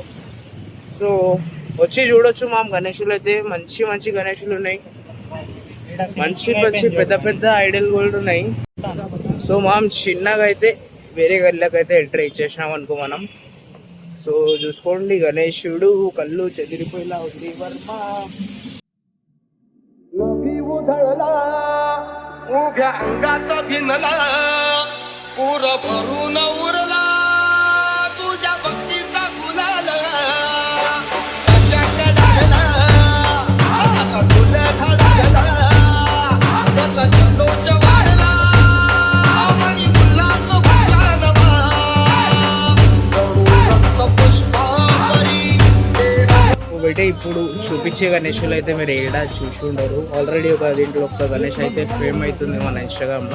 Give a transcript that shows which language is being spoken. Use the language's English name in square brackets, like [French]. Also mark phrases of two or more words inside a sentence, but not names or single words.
[Telugu] సో వచ్చి చూడొచ్చు మామ్. గణేషులు అయితే మంచి గణేషులు ఉన్నాయి. మంచి పెద్ద [English] idol gold [Telugu] ఉన్నాయి. సో మామ్ చిన్నగా అయితే వేరే గల్లీకి అయితే ఎంట్రీ ఇచ్చేసినాం అనుకో మనం. సో చూసుకోండి గణేశుడు కళ్ళు చెదిరిపోయేలా ఉంది వర్మ. [Marathi] उभ्या अंगात भिनला पूर भरून उरला तुझ्या भक्तीचा गुलाल लागला फुल खडला त्याचा जल्लोष वाढला आणि फुलाचं फुलान रक्त पुष्पावरी बेटे [Telugu] ఇప్పుడు చూపించే గణేషులు అయితే మీరు ఏడా చూసి ఉండరు. ఆల్రెడీ ఒక దీంట్లో ఒక గణేష్ అయితే ఫేమ్ అవుతుంది మన ఇన్స్టాగ్రామ్లో.